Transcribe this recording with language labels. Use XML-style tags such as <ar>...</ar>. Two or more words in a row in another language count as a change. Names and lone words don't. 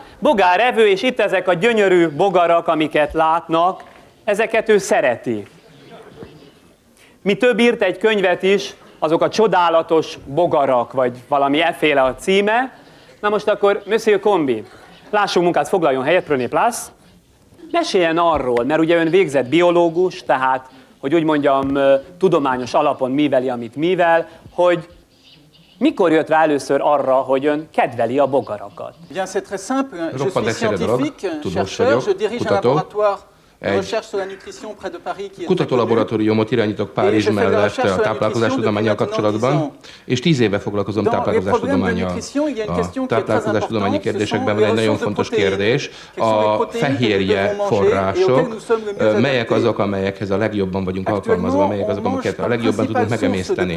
<hu>Bogárevő, és itt ezek a gyönyörű bogarak, amiket látnak, ezeket ő szereti. Mi több írt egy könyvet is, azok a csodálatos bogarak, vagy valami efféle a címe. Na most akkor, Monsieur Combi, lássunk munkát, foglaljon helyet,</hu> <fr>prenez place.</fr> <hu>Meséljen arról, mert ugye ön végzett biológus, tehát, hogy úgy mondjam, tudományos alapon műveli, amit művel, hogy mikor jött rá először arra, hogy ön kedveli a bogarakat?</hu> <fr>Bien, c'est très simple. Je</fr> <hu>Roppant</hu> <fr>suis</fr> <hu>egyszerű dolog,</hu> <fr>scientifique,</fr> <hu>tudós</hu> <fr>chercheur,</fr> <hu>vagyok,</hu> <fr>je dirige un</fr> <hu>kutató.</hu> <fr>laboratoire de</fr> <hu>Egy</hu> <fr>recherche sur la nutrition près de Paris qui est très connu.</fr> <hu>Kutatólaboratóriumot irányítok Párizs mellett a táplálkozástudománnyal kapcsolatban, és 10 éve foglalkozom táplálkozástudománnyal. A táplálkozástudományi kérdésekben van egy nagyon fontos kérdés, a fehérje források, melyek azok, amelyekhez a legjobban vagyunk alkalmazva, melyek azok, amiket a legjobban tudunk megemészteni.</hu>